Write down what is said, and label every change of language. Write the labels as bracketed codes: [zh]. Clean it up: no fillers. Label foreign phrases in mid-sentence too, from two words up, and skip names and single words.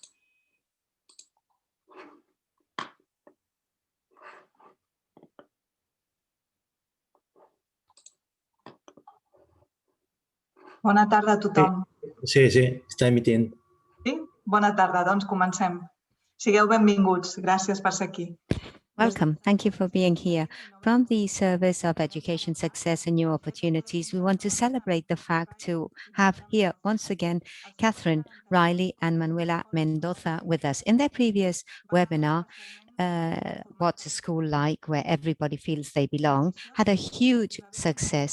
[ca] Bona tarda a tothom. Sí, està emitint. Sí? Bona tarda, doncs comencem. Sigueu benvinguts. Gràcies per ser aquí. [en] Welcome. Thank you for being here. From the Service of Education Success and New Opportunities, we want to celebrate the fact to have here once again Catherine Riley and Manuela Mendoza with us. In their previous webinar, What's a School Like, where everybody feels they belong, had a huge success.